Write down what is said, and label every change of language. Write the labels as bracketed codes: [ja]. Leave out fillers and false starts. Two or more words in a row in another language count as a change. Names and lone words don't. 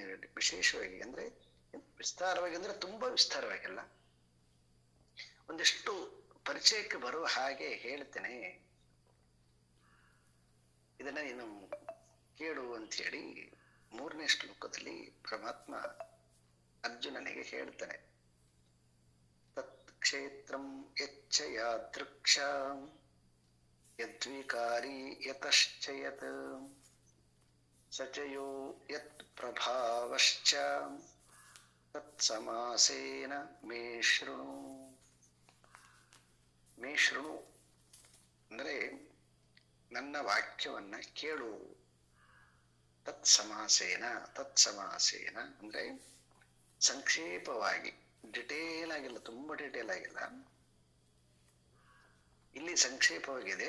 [kn] ವಿಶೇಷವಾಗಿ ಅಂದ್ರೆ ವಿಸ್ತಾರವಾಗಿ ಅಂದ್ರೆ ತುಂಬಾ ವಿಸ್ತಾರವಾಗಿಲ್ಲ, ಒಂದಿಷ್ಟು ಪರಿಚಯಕ್ಕೆ ಬರುವ ಹಾಗೆ ಹೇಳ್ತೇನೆ. ಇದನ್ನ ನೀನು ಕೇಳು ಅಂತ ಹೇಳಿ 3ನೇ ಶ್ಲೋಕದಲ್ಲಿ ಪರಮಾತ್ಮ ಅರ್ಜುನನಿಗೆ ಹೇಳ್ತಾನೆ. [sa] ತತ್ ಕ್ಷೇತ್ರಂ ಯಚ್ಚ ಯಾದೃಕ್ಷ ಯದ್ವಿಕಾರಿ ಯತಶ್ಚ ಯತ್ ಸಚಯೋ ಯತ್ ಪ್ರಭಾವಶ್ಚ ತತ್ ಸಮಾಸೇನ ಮೇ ಶೃಣು. ಮೇ ಶೃಣು [kn] ಅಂದ್ರೆ ನನ್ನ ವಾಕ್ಯವನ್ನ ಕೇಳು. ತತ್ಸಮಾಸೇನ, ತತ್ಸಮಾಸೇನ ಅಂದ್ರೆ ಸಂಕ್ಷೇಪವಾಗಿ, ಡಿಟೇಲ್ ಆಗಿಲ್ಲ, ತುಂಬಾ ಡಿಟೇಲ್ ಆಗಿಲ್ಲ, ಇಲ್ಲಿ ಸಂಕ್ಷೇಪವಾಗಿದೆ.